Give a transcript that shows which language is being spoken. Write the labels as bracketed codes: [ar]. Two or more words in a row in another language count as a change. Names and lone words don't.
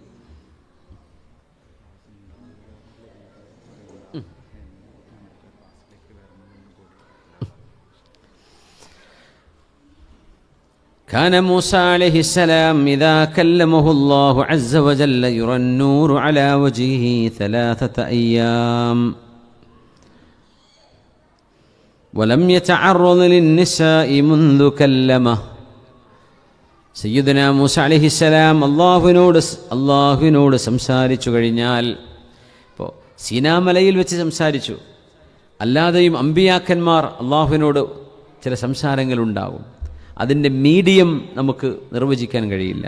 [ar] كان موسى عليه السلام إذا كلمه الله عز وجل يرى النور على وجهه 3 أيام ولم يتعرض للنساء منذ كلمه. سيدنا موسى عليه السلام [ml] അള്ളാഹുവിനോട് സംസാരിച്ചു കഴിഞ്ഞാൽ, ഇപ്പോൾ സീനാമലയിൽ വെച്ച് സംസാരിച്ചു. അല്ലാതെയും അമ്പിയാക്കന്മാർ അള്ളാഹുവിനോട് ചില സംസാരങ്ങളുണ്ടാവും. അതിൻ്റെ മീഡിയം നമുക്ക് നിർവചിക്കാൻ കഴിയില്ല.